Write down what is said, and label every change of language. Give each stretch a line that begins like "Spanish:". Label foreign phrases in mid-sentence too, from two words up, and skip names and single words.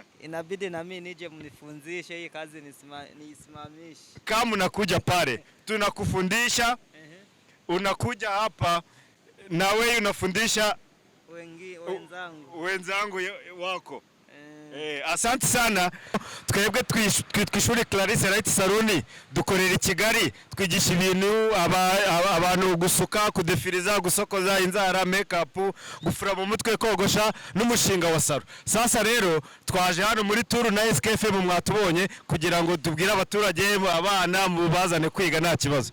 Swahili: Inabidi na mimi nije mnifunzishe hii kazi nisimamishe. Kama unakuja pale tunakufundisha, unakuja hapa na wewe unafundisha wenzangu wako. Asante sana.
Kinyarwanda: Twebwe twishuri Clarisse Light Saloon dukorera i Kigali, twigisha ibintu abantu gusuka, kudefiriza, gusokoza inzara, makeup, gufura mu mutwe, kogosha n'umushinga wa salo. Sasa rero twaje hano muri tour na SKFM mwatubonye kugira ngo tubwire abaturage abana mubazane kwiga nta kibazo.